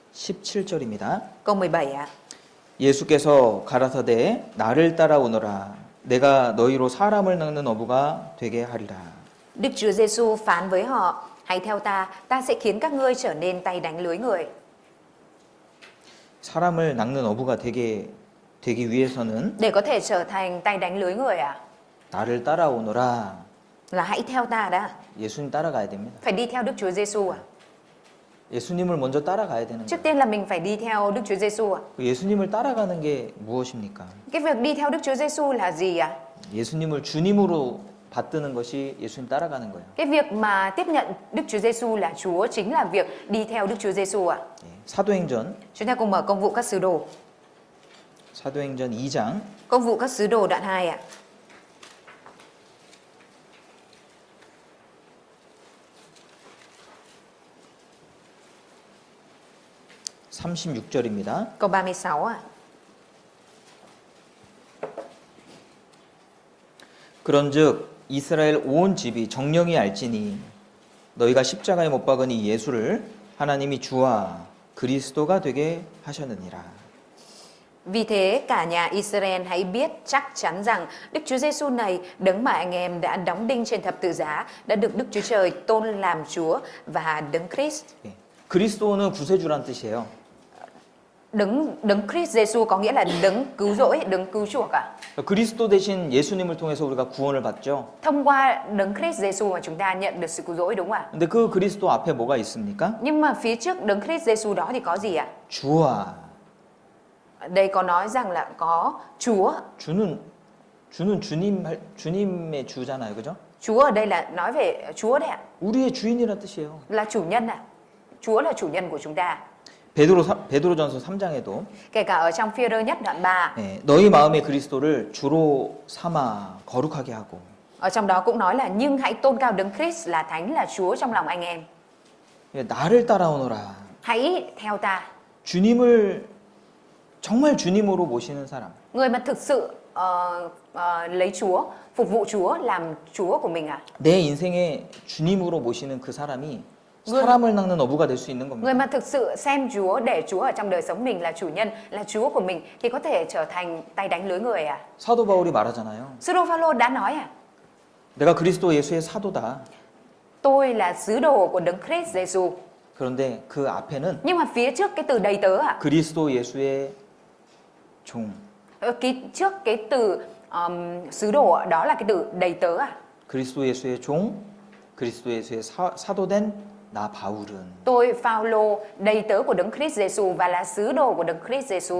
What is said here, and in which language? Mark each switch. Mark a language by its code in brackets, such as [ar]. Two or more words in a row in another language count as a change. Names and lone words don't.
[ko] 17절입니다. [vi] Câu 17 ạ. [ko] 예수께서 가라사대 나를 따라오너라 내가 너희로 사람을 낚는 어부가 되게 하리라. [vi] Đức Chúa Giêsu phán với họ: hãy theo ta sẽ khiến các ngươi trở nên tay đánh lưới người. [ko] 사람을 낚는 어부가 되기 위해서는 [vi] Để có thể trở thành tay đánh lưới người à? [ko] 나를 따라오너라. [vi] Là hãy theo ta đã. [ko] 예수님 따라가야 됩니다. [vi] Phải đi theo Đức Chúa Giêsu à? [ko] 예수님을 먼저 따라가야 되는 [vi] Trước [ko] 거예요. [vi] tiên là mình phải đi theo Đức Chúa Giêsu à? [ko] 그 예수님을 따라가는 게 무엇입니까? [vi] Cái việc đi theo Đức Chúa Giêsu là gì ạ? [ko] 예수님을 주님으로 받드는 것이 예수님 따라가는 거예요. [vi] Cái việc mà tiếp nhận Đức Chúa Giêsu là Chúa chính là việc đi theo Đức Chúa Giêsu ạ. [ko] 예, 사도행전 [vi] Chúng ta cùng mở công vụ các sứ đồ. [ko] 사도행전 2장 [vi] Công vụ các sứ đồ đoạn 2 ạ. [ko] (36절입니다) [vi] Câu 36 ạ. [ko] 그런즉 이스라엘 온 집이 정령이 알지니 너희가 십자가에 못 박은 이 예수를 하나님이 주와 그리스도가 되게 하셨느니라. [vi] Vì thế cả nhà Israel hãy biết chắc chắn rằng Đức Chúa Giêsu này, đấng mà anh em đã đóng đinh trên thập tự giá, đã được Đức Chúa Trời tôn làm Chúa và đấng Christ. [ko] 예, 그리스도는 구세주란 뜻이에요. [vi] Đấng Christ Giêsu có nghĩa là đấng cứu rỗi, đấng cứu chuộc ạ. [ko] 그리스도 대신 예수님을 통해서 우리가 구원을 받죠. [vi] Thông qua đấng Christ Giêsu mà chúng ta nhận được sự cứu rỗi, đúng không ạ? [ko] 근데 그 그리스도 앞에 뭐가 있습니까? [vi] Nhưng mà phía trước đấng Christ Giêsu đó thì có gì ạ? [ko] 주와. [vi] Đây có nói rằng là có Chúa. [ko] 주는 주님의 주잖아요. 그죠? [vi] Chúa ở đây là nói về Chúa đấy ạ. [ko] 우리의 주인이란 뜻이에요. [vi] Là chủ nhân ạ. Chúa là chủ nhân của chúng ta. [ko] 베드로전서 3장에도 [vi] Kể cả ở trong Phi-rơ nhất đoạn 3, [ko] 너희 마음의 그리스도를 주로 삼아 거룩하게 하고 [vi] ở trong đó cũng nói là nhưng hãy tôn cao đấng Christ là Thánh, là Chúa trong lòng anh em. [ko] 나를 따라오너라. [vi] Hãy theo ta. [ko] 주님을 정말 주님으로 모시는 사람. [vi] Người mà thực sự lấy Chúa, phục vụ Chúa, làm Chúa của mình à? [ko] 내 인생에 주님으로 모시는 그 사람이 사람을 낚는 어부가 될 수 있는 [vi] Người [ko] 겁니다. [vi] mà thực sự xem Chúa, để Chúa ở trong đời sống mình là chủ nhân, là Chúa của mình thì có thể trở thành tay đánh lưới người à? [ko] 사도 바울이 말하잖아요. [vi] Sứ đồ Phaolô đã nói à? [ko] 내가 그리스도 예수의 사도다. [vi] Tôi là sứ đồ của đấng Christ Giêsu. [ko] 그런데 그 앞에는 [vi] Nhưng mà phía trước cái từ đầy tớ à? [ko] 그리스도 예수의 종. [vi] Trước cái từ sứ đồ đó là cái từ đầy tớ à? [ko] 그리스도 예수의 종, 그리스도 예수의 사도된 나 바울은. [vi] Tôi Phaolô, đầy tớ của đấng Christ Giêsu và là sứ đồ của đấng Christ Giêsu.